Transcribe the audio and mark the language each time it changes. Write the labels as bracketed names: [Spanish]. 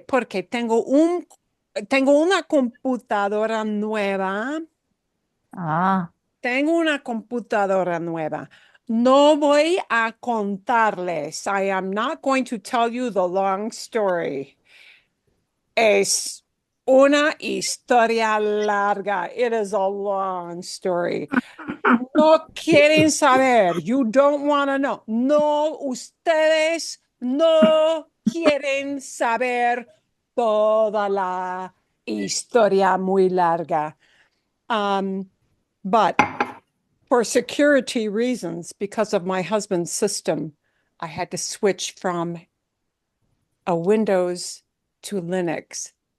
[Spanish] Porque tengo una computadora nueva. Ah, Tengo una computadora nueva. No voy a contarles. [English] I am not going to tell you the long story. [Spanish] Es una historia larga. [English] It is a long story. [Spanish] No quieren saber. [English] You don't want to know. [Spanish] No, ustedes no quieren saber toda la historia muy larga. [English] Um, but for security reasons, because of my husband's system, I had to switch from a Windows to Linux.